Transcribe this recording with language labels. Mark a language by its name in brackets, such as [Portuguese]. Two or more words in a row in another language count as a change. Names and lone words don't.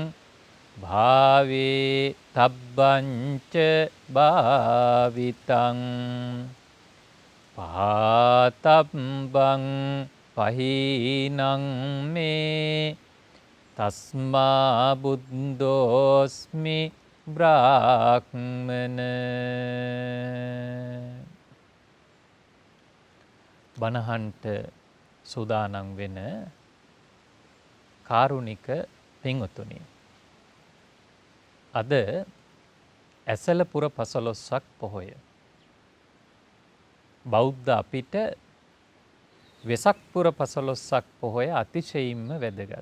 [Pali] භාවේ තබ්බංච භාවිතං පාතබ්බං පහීනං මේ තස්මා බුද්ධෝස්මි බ්‍රාහ්මන. [Sinhala] බණහන්ට සූදානම් වෙන කාරුණික පින්වතුනි, අද ඇසලපුර පසළොස්වක් පොහොය. බෞද්ධ අපිට වෙසක් පුර පසළොස්වක් පොහොය අතිශයින්ම වැදගත්.